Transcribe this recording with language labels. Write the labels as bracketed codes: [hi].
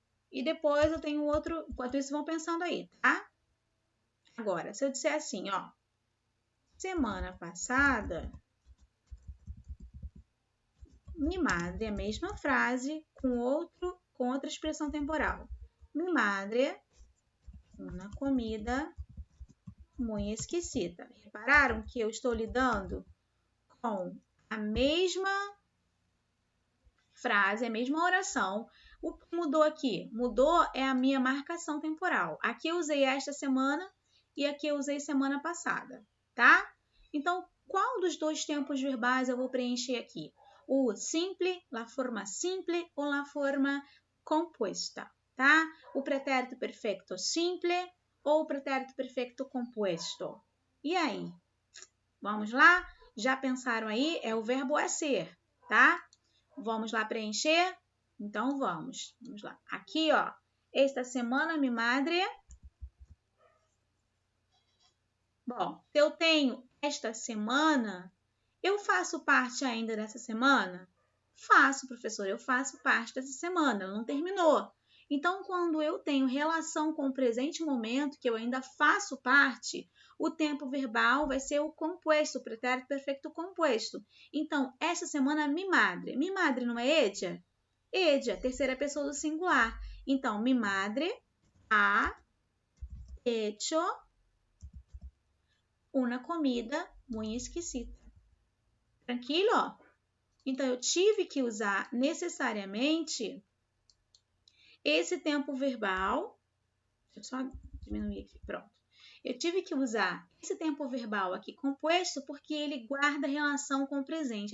[pt] E depois eu tenho outro, enquanto isso vão pensando aí, tá? Agora, se eu disser assim, ó. Semana passada, [es] mi madre, [pt] a mesma frase com outra expressão temporal. [es] Mi madre, una comida muy esquisita. [pt] Repararam que eu estou lidando com a mesma frase, a mesma oração. O que mudou aqui? Mudou é a minha marcação temporal. Aqui eu usei esta semana e aqui eu usei semana passada, tá? Então, qual dos dois tempos verbais eu vou preencher aqui? [es] O simple, la forma simple ou la forma composta, tá? [pt] O pretérito perfeito simple ou o pretérito perfeito composto. E aí? Vamos lá? Já pensaram aí? É o verbo a ser, tá? Vamos lá preencher? Então, vamos lá. Aqui, ó, esta semana, [es] mi madre. [pt] Bom, se eu tenho esta semana, eu faço parte ainda dessa semana? Faço, professor, eu faço parte dessa semana, ela não terminou. Então, quando eu tenho relação com o presente momento, que eu ainda faço parte, o tempo verbal vai ser o composto, o pretérito perfeito composto. Então, esta semana, [es] mi madre. Mi madre [pt] não é edia? Edia, terceira pessoa do singular. Então, [es] mi madre ha hecho una comida muy esquisita. [pt] Tranquilo? Então, eu tive que usar necessariamente esse tempo verbal. Deixa eu só diminuir aqui, pronto. Eu tive que usar esse tempo verbal aqui composto porque ele guarda relação com o presente.